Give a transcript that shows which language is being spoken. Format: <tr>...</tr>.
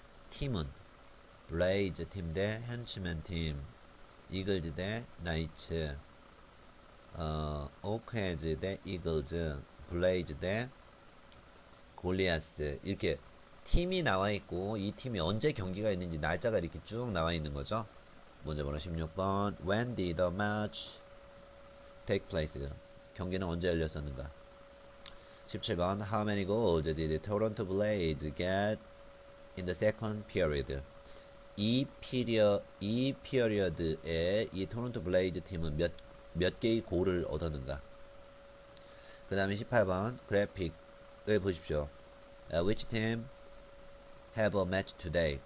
<ko>팀은 블레이즈 팀 대 현치맨 팀, 이글즈 대 나이츠, 오크헤즈 대 이글즈, 블레이즈 대 골리아스. 이렇게 팀이 나와 있고 이 팀이 언제 경기가 있는지 날짜가 이렇게 쭉 나와 있는 거죠. 문제번호 16번</ko> <en>When did the match take place?</en> <ko>경기는 언제 열렸었는가?</ko> <en>17번 How many goals did Toronto Blaze get in the second period?</en> <ko>이 피리어드에 이 토론토 블레이즈 팀은 몇 개의 골을 얻었는가? 그 다음에 18번 그래픽을 보십시오.</ko> <en>Which team have a match today?</en>